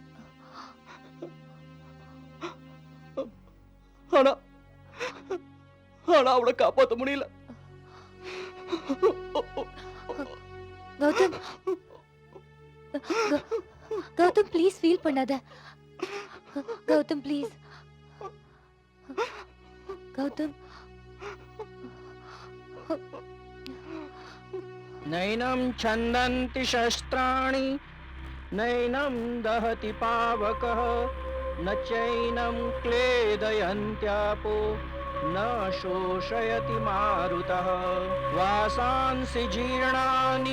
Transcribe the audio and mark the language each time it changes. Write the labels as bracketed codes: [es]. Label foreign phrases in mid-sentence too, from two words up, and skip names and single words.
[ta] ஆனா அவளை காப்பாத்த முடியல. கௌதம், கௌதம் [en] please feel [ta] பண்ணாத. கௌதம் ப்ளீஸ். கௌதம், [sa] नैनं छन्दन्ति शस्त्राणि नैनं दहति पावकः न चैनं क्लेदयन्त्यापो न शोषयति मारुतः वासांसि जीर्णानि